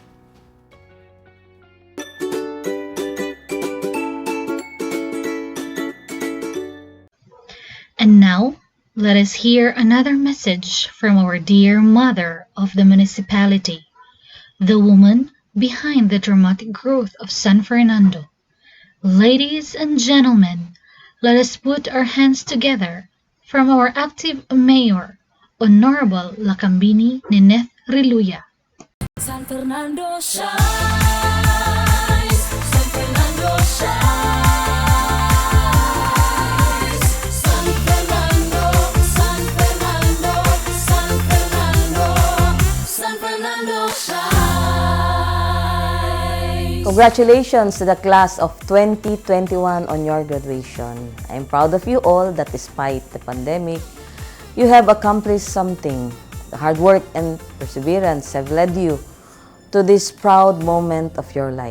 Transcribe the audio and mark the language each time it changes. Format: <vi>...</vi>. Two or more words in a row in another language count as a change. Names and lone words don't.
<en>And now, let us hear another message from our dear mother of the municipality, the woman behind the dramatic growth of San Fernando. Ladies and gentlemen, let us put our hands together from our active mayor, Honorable Lacambini Nineth Riluya. San Fernando shines, San Fernando shines, San Fernando, San Fernando, San Fernando, San Fernando shines. Congratulations to the class of 2021 on your graduation. I am proud of you all that despite the pandemic, you have accomplished something. The hard work and perseverance have led you to this proud moment of your life.</en>